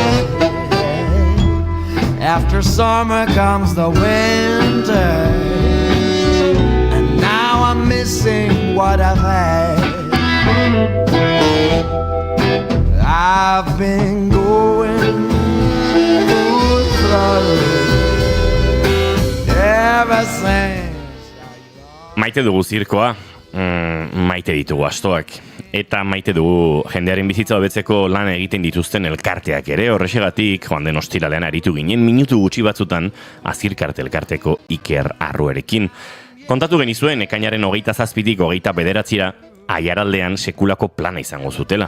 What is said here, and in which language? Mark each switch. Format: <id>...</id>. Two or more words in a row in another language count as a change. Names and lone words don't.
<en>After summer comes the winter, and now I'm missing what I've had. I've been going full throttle ever since.</en> <eu>Maite dugu zirkoa, maite ditugu astoak. Eta maite dugu jendearen bizitza hobetzeko lan egiten dituzten elkarteak ere. Horrexegatik, joan den ostiralean aritu ginen, minutu gutxi batzutan Azirkarte elkarteko Iker Arruerekin. Kontatu genizuen, ekainaren 27-tik 29-ra, Aiaraldean sekulako plana izango zutela.</eu>